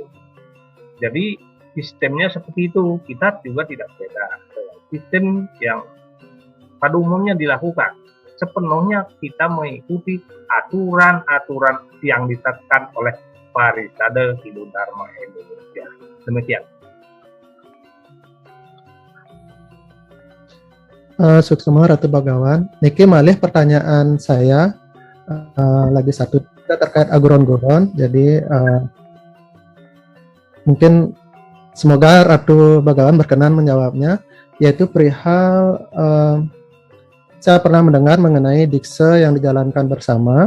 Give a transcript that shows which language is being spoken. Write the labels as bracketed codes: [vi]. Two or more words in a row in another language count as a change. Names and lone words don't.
[id] Jadi sistemnya seperti itu, kita juga tidak beda. Sistem yang pada umumnya dilakukan sepenuhnya kita mengikuti aturan-aturan yang ditetapkan oleh Barisade Hindu Dharma Indonesia. Demikian. Suksema Ratu Bagawan, [ban] niki malih [id] pertanyaan saya lagi satu terkait aguron-guron. Jadi mungkin semoga Ratu Bagawan berkenan menjawabnya, yaitu perihal saya pernah mendengar mengenai dikse yang dijalankan bersama.